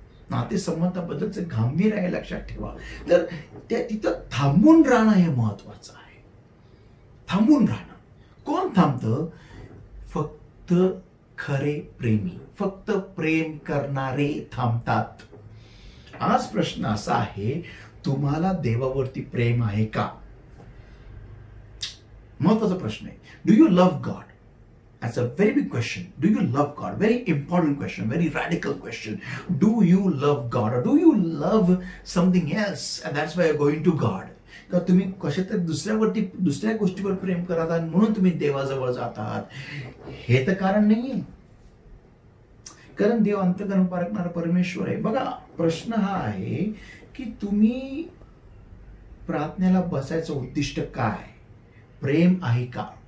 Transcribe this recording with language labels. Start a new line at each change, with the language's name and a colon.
Marathi: नातेसंबंधाबद्दलचं गांभीर्य आहे, लक्षात ठेवा. तर त्या तिथं थांबून राहणं हे महत्वाचं आहे. थांबून राहणं. कोण थांबतं? फक्त खरे प्रेमी, फक्त प्रेम करणारे थांबतात. आज प्रश्न असा आहे, तुम्हाला देवावरती प्रेम आहे का? महत्वाचा प्रश्न आहे.
English: Do you love God? That's a very big question. Do you love God? Very important question, very radical question. Do you love God or do you love something else and that's why you're going to God?
Marathi: का तुम्ही कशातरी दुसऱ्या गोष्टीवर प्रेम करत आहात म्हणून तुम्ही देवाजवळ जातात? हे तर कारण नाहीये. कारण देव अंतःकरण पारखणारा परमेश्वर आहे. बघा, प्रश्न हा आहे की तुम्ही प्रार्थनेला बसायचं उद्दिष्ट काय? प्रेम आहे का?